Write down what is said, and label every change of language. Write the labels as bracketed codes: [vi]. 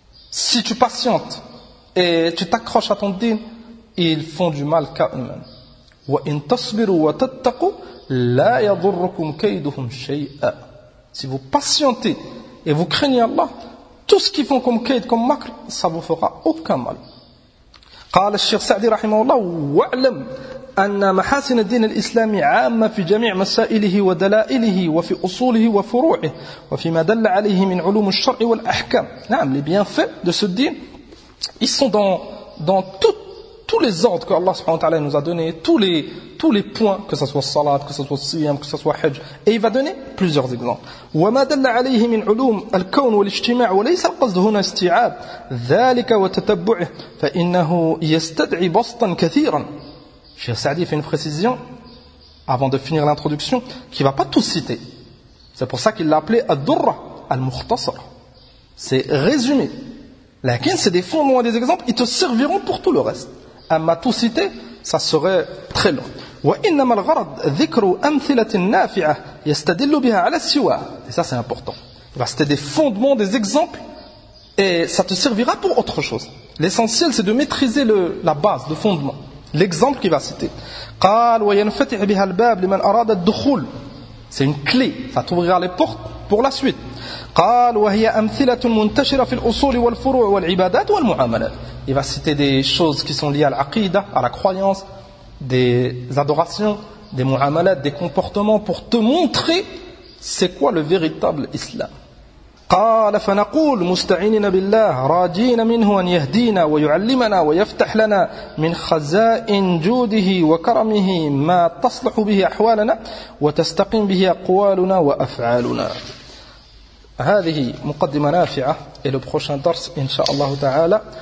[fr] Si tu patientes et tu t'accroches à ton din, ils font du mal qu'à eux-mêmes. [ar] Wa in tasbiru wa tattaqu la yadhurrukum kayduhum shay'a. [fr] Si vous patientez et vous craignez Allah, tout ce qu'ils font comme kayd, comme makr, ça ne vous fera aucun mal. [ar] Qala al-Sheikh Sa'di rahimahullah, wa'lam أن محاسن الدين الإسلامي عامة في جميع مسائله ودلائله وفي أصوله وفروعه وفيما دل عليه من علوم الشرع والأحكام. نعم, [fr] les bienfaits de ce din, ils sont dans tous les ordres que Allah subhanahu wa ta'ala nous a donné, tous les points, que ce soit salat, que ce soit siyam, que ce soit hajj, et il va donner plusieurs exemples. [ar] وما دل عليه من علوم الكون والاجتماع وليس القصد هنا استيعاب ذلك وتتبعه فإنه يستدعي بسطا كثيرا. [fr] Cheikh Saadi fait une précision avant de finir l'introduction qui ne va pas tout citer. C'est pour ça qu'il l'a appelé Ad-Durra Al-Mukhtasar. C'est résumé. [ar] Lakin, [fr] c'est des fondements et des exemples, ils te serviront pour tout le reste. [ar] Amma, [fr] tout citer, ça serait très long. Wa innama al-gharad dhikru amthilatin nafi'a yastadillu biha ala siwa. Et ça, c'est important. C'était des fondements, des exemples, et ça te servira pour autre chose. L'essentiel, c'est de maîtriser la base, le fondement. L'exemple qu'il va citer. [ar] قال وينفتح بها الباب لمن أراد الدخول. [fr] C'est une clé, ça t'ouvrira les portes pour la suite. [ar] قال وهي أمثلة منتشرة في الأصول والفروع والعبادات والمعاملات. [fr] Il va citer des choses qui sont liées à l'aqida, à la croyance, des adorations, des mu'amalat, des comportements pour te montrer c'est quoi le véritable islam. [ar] قال فنقول مستعينين بالله راجين منه أن يهدينا ويعلمنا ويفتح لنا من خزائن جوده وكرمه ما تصلح به أحوالنا وتستقيم به أقوالنا وأفعالنا. هذه مقدمة نافعة إلى [fr] prochain [ar] درس إن شاء الله تعالى.